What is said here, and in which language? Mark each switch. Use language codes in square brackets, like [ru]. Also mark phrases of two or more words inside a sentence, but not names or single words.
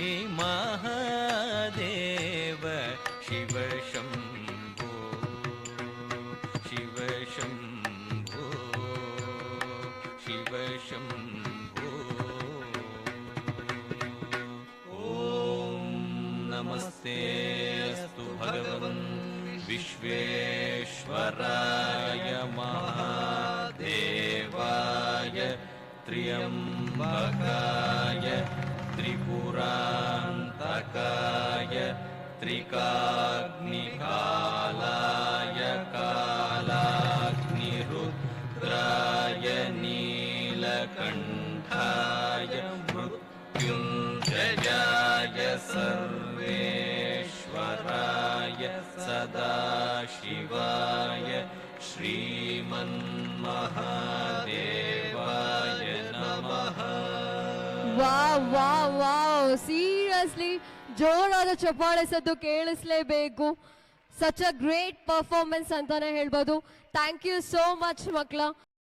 [sa] ಮಹಾದೇವ ಶಿವ ಶಂಭೋ ಶಿವ ಶಂಭೋ ಶಿವ ಶಂಭೋ ಓಂ ನಮಸ್ತೆ ಅಸ್ತು ಭಗವನ್ ವಿಶ್ವೇಶ್ವರಾಯ ಮಹಾದೇವಾಯ त्र्यम्बकाय त्रिपुरान्तकाय त्रिकाग्निकालाय कालाग्निरुद्राय नीलकण्ठाय मृत्युञ्जयाय सर्वेश्वराय सदाशिवाय श्रीमन्महादेवाय नमः [en] wow wow wow seriously [kn] ಜೋರಾದ ಚಪ್ಪಾಳೆ ಸದ್ದು ಕೇಳಿಸ್ಲೇಬೇಕು. [en] such a great performance [kn] ಅಂತಾನೆ ಹೇಳ್ಬೋದು. [en] thank you so much ಮಕ್ಕಳ.